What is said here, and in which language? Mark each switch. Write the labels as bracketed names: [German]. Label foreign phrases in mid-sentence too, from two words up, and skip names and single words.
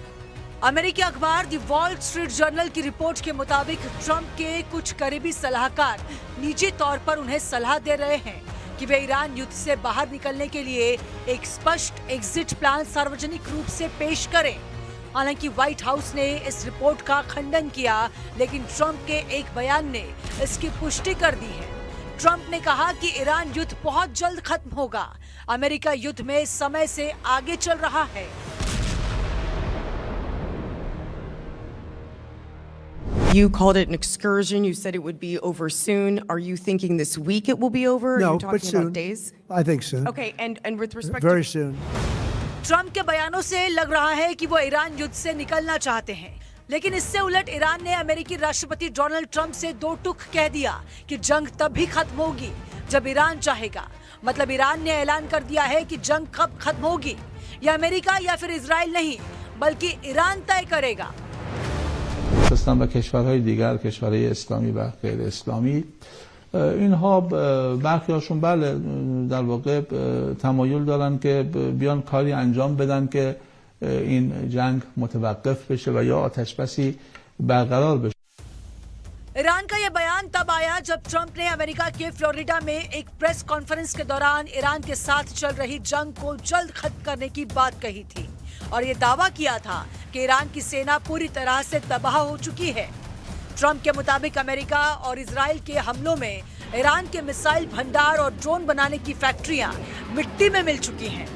[Hindi] अमेरिकी अखबार द वॉल स्ट्रीट जर्नल की रिपोर्ट के मुताबिक ट्रंप के कुछ करीबी सलाहकार निजी तौर पर उन्हें सलाह दे रहे हैं कि वे ईरान युद्ध से बाहर निकलने के लिए एक स्पष्ट [English] exit plan [Hindi] सार्वजनिक रूप से पेश करें। हालांकि व्हाइट हाउस ने इस रिपोर्ट का खंडन किया, लेकिन ट्रंप के एक बयान ने इसकी पुष्टि कर दी है। ट्रंप ने कहा कि ईरान युद्ध बहुत जल्द खत्म होगा। अमेरिका युद्ध में समय से आगे चल रहा है। [English] You called it an excursion. You said it would be over soon. Are you thinking this week it will be over? No, Are you talking but soon. about days? I think soon. Okay, and with respect Very to soon. [Hindi] ट्रंप के बयानों से लग रहा है कि वो ईरान युद्ध से निकलना चाहते हैं, लेकिन इससे उलट ईरान ने अमेरिकी राष्ट्रपति डोनाल्ड ट्रंप से दो टूक कह दिया कि जंग तब भी खत्म होगी जब ईरान चाहेगा। मतलब ईरान ने ऐलान कर दिया है कि जंग कब खत्म होगी या अमेरिका या फिर इजराइल नहीं, बल्कि ईरान तय करेगा। [Persian] و کشورهای دیگر، کشورهای اسلامی و غیر اسلامی، اینها برخی هاشون بله در واقع تمایل دارن که بیان کاری انجام بدن که این جنگ متوقف بشه و یا آتش بسی برقرار بشه. [Hindi] ईरान का यह बयान तब आया जब ट्रंप ने अमेरिका के फ्लोरिडा में एक [English] press conference [Hindi] के दौरान ईरान के साथ चल रही जंग को जल्द खत्म करने की बात कही थी और ये दावा किया था कि ईरान की सेना पूरी तरह से तबाह हो चुकी है। ट्रंप के मुताबिक अमेरिका और इजराइल के हमलों में ईरान के मिसाइल भंडार और ड्रोन बनाने की फैक्ट्रियां मिट्टी में मिल चुकी हैं।